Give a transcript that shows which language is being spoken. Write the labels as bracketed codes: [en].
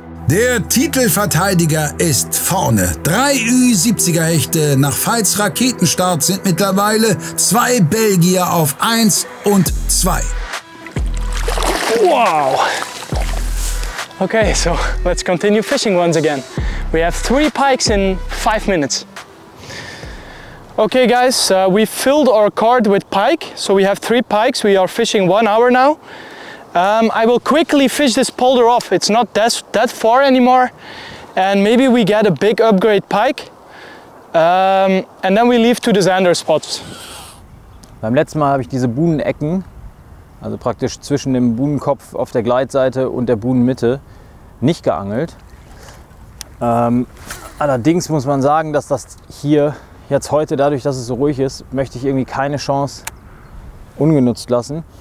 [de] Der Titelverteidiger ist vorne. 3 Ü70er Hechte nach Veits Raketenstart sind mittlerweile 2 Belgier auf 1 und 2. Wow! [en] Okay, so let's continue fishing once again. We have 3 pikes in 5 minutes. Okay guys, we filled our cart with pike, so we have 3 pikes. We are fishing 1 hour now. I will quickly fish this polder off. It's not that far anymore, and maybe we get a big upgrade pike, and then we leave to the Zander spots. [de] Beim letzten Mal habe ich diese Buhnenecken, also praktisch zwischen dem Buhnenkopf auf der Gleitseite und der Buhnenmitte, nicht geangelt. Allerdings muss man sagen, dass das hier jetzt heute, dadurch, dass es so ruhig ist, möchte ich irgendwie keine Chance ungenutzt lassen.